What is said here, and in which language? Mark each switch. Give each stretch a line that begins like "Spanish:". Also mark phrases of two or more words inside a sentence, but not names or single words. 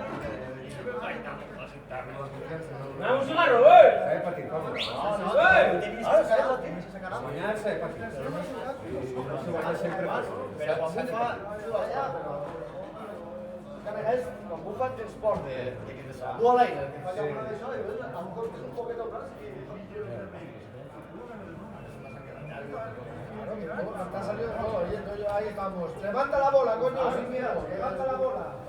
Spanish: Dame un cigarro, ¡eh!
Catalan: S'ha de patir, com? Guanyar s'ha de patir. No s'ho guanya sempre fàcil. Però quan bufa, juga allà, però... Que a vegades, quan bufa, tens por de que
Spanish: te salga.
Catalan: Tu a l'aire, que fa alguna d'això, i veus, a un cop és un poquet al braç i...
Spanish: Claro, mira, está saliendo todo, y ahí estamos. Levanta la bola, coño, sin miedo, levanta la bola.